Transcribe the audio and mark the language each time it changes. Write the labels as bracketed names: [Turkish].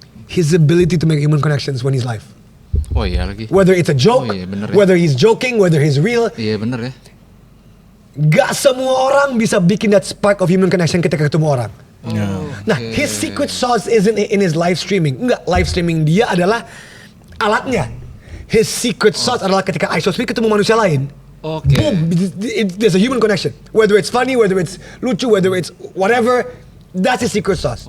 [English] His ability to make human connections when he's live. [Indonesian] Oh iya lagi. [English] Whether it's a joke, [Indonesian] bener ya. [English] whether he's joking, whether he's real. [Indonesian] Iya bener ya. Gak semua orang bisa bikin [English] that spark of human connection [Indonesian] ketika ketemu orang. [English] Nah, his secret sauce isn't in his live streaming. [Indonesian] Enggak, live streaming dia adalah alatnya. [English] His secret sauce [Indonesian] adalah ketika iShowSpeed ketemu manusia lain. [English] Boom, there's a human connection. Whether it's funny, whether it's lucu, whether it's whatever, that's his secret sauce.